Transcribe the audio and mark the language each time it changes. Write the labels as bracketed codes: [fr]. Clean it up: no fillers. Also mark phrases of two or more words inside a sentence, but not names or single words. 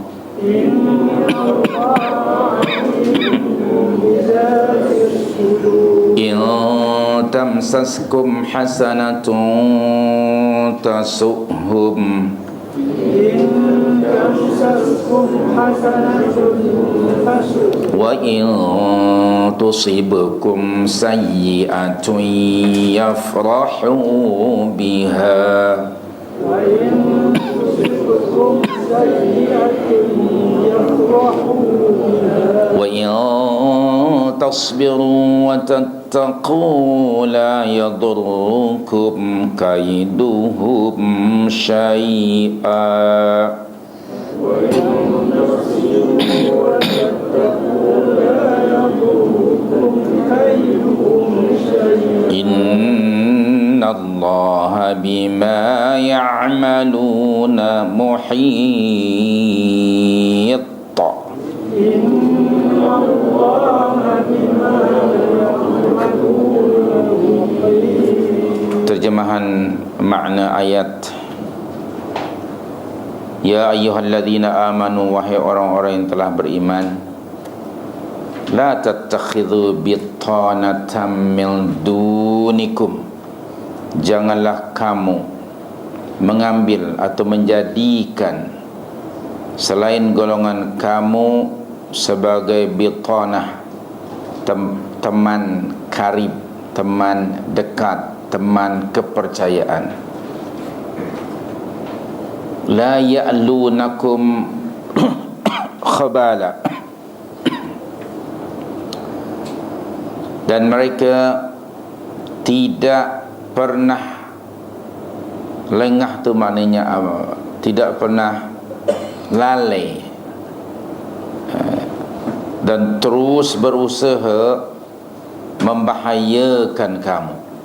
[ar] إن تمسسكم حسنة تسؤهم وإن تصبكم سيئة يفرحوا بها وإن تصبروا وتتقوا تتقوا لا يضركم كيدهم شيئا. إن الله بما يعملون محيط. [ms] Terjemahan makna ayat: [ar] يا أيها الذين آمنوا, [ms] wahai orang-orang yang telah beriman, [ar] لا تتخذوا بطانة من دونكم, [ms] janganlah kamu mengambil atau menjadikan selain golongan kamu sebagai bitanah, teman karib, teman dekat, teman kepercayaan. [ar] لا يألونكم خبالا, [ms] dan mereka tidak pernah lengah, tu maknanya tidak pernah lalai dan terus berusaha membahayakan kamu.